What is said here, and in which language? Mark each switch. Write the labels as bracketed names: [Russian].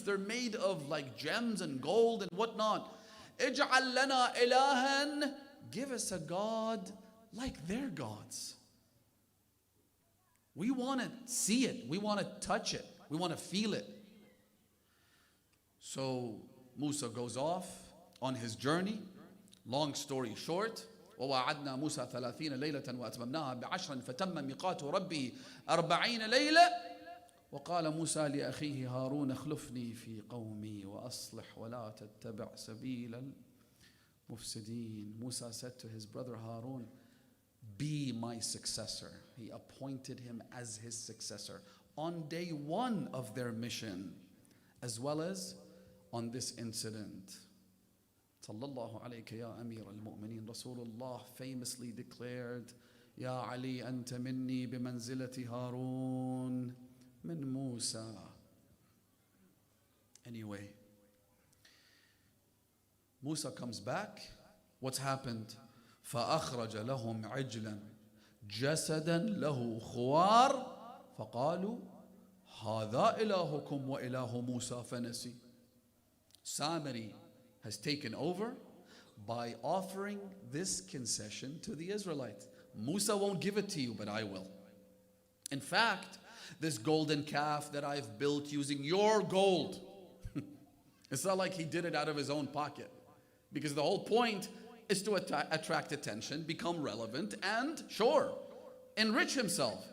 [English] They're made of like gems and gold and whatnot. [Arabic] Ij'al lana ilahan. [English] Give us a God like their gods. We want to see it. We want to touch it. We want to feel it. So Musa goes off on his journey. Long story short, [Arabic] ووعدنا موسى 30 ليلة وأتممناها ب10 فتم ميقات ربي 40 ليلة وقال موسى لأخيه هارون اخلفني في قومي وأصلح ولا تتبع سبيل المفسدين. [English] Musa said to his brother Harun, be my successor. He appointed him as his successor on day one of their mission, as well as on this incident. [Arabic] Sallallahu alayka ya Amir al-Mu'mineen. Rasulullah [English] famously declared, [Arabic] Ya Ali anta minni bimanzilati Harun min Musa. [English] Anyway, Musa comes back. What's happened? [Arabic] فأخرج لهم عجلا جسدا له خوار فقالوا هذا إلهكم وإله موسى فنسي. [English] Samari has taken over by offering this concession to the Israelites. Musa won't give it to you, but I will. In fact, this golden calf that I've built using your gold, it's not like he did it out of his own pocket, because the whole point is to attract attention, become relevant, and sure, enrich himself.